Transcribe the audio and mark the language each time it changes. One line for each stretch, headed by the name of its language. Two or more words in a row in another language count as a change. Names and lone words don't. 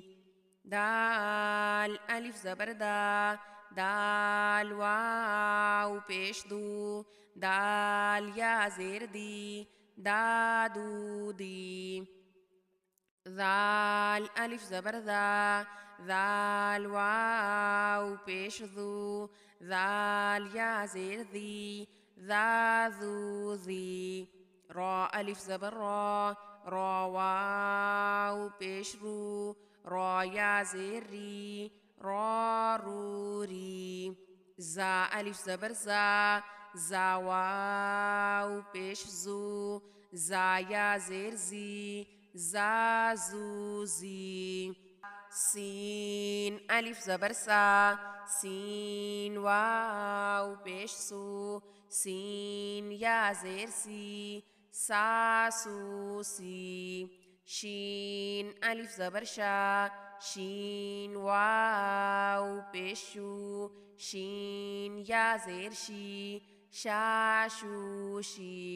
Urdu: دال الف زبر دال واو پیش دو، دال یا زیر دی، دادو دی۔ ذال الف زبر ذال واو پیش ذو، ذال یا زیر ذی، ذا ذو ذی۔ را الف زبر را واو پیش رو، را یا زیر ری، را رو ری۔ زا الف زبر زا واو پیش زو، زا یا زیر زی، زا زو زی۔ سین الف زبر سین واو پیش سو، سین یا زیر سی، سا سو سی۔ شین الف زبر شین واو پیش شو، شین یا زیر شی، شا شو شی۔